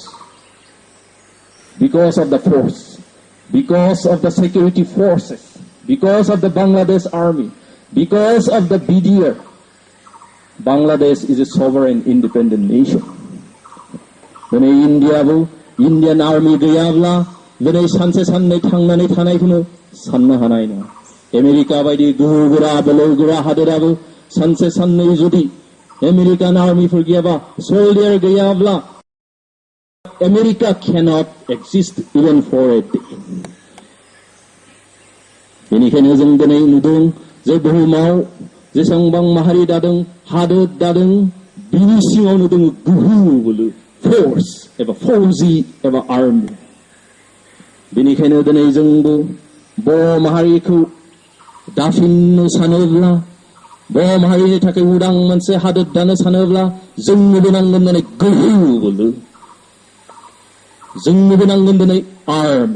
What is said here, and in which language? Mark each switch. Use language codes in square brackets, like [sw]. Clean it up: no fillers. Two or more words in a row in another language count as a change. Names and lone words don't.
[en] Because of the force, because of the security forces, because of the Bangladesh army, because of the BDR, Bangladesh is a sovereign independent nation. [brx] दिनै [en] Indian army [brx] गैयाब्ला दिनै सानसे साननै थांनानै थानायखौनो साननो हानाय नङा. आमेरिका बायदि गोहोगोरा बोलोगोरा हादोराबो सानसे साननै जुदि आमेरिकान आर्मिफोर गैयाबा सोल्डियार गैयाब्ला [en] America cannot exist even for a day. [brx] बेनिखायनो जों दिनै नुदों जे बुहुमाव जेसेबां माहारि दादों हादोर दादों बिनि सिङावनो दङ गोहो बोलो फोर्स एबा फौजि एबा आर्मि. बेनिखायनो दिनै जोंबो बर' माहारिखौ दाफिननो सानोब्ला बर' माहारिनि थाखाय उदां मोनसे हादोर दानो सानोब्ला जोंनोबो नांगोन दिनै गोहो बोलो, जोंनोबो नांगोन दिनै आर्मि.